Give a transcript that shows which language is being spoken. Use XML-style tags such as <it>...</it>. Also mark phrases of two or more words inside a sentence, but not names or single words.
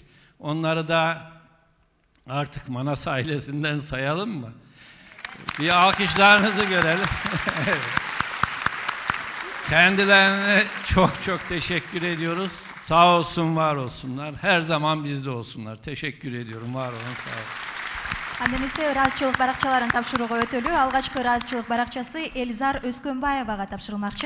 <tr>Onları da artık Manas ailesinden sayalım mı? Bir alkışlarınızı görelim. Kendilerine çok teşekkür ediyoruz. Sağ olsun, var olsunlar. Her zaman bizde olsunlar. Teşekkür ediyorum. Var olun, sağ olun.</tr> <ky>Андемесе ыраазычылык баракчаларын тапшырууга өтөлүү. Алгачкы ыраазычылык баракчасы Эльзар Өскөнбаевага тапшырылмакчы.</ky>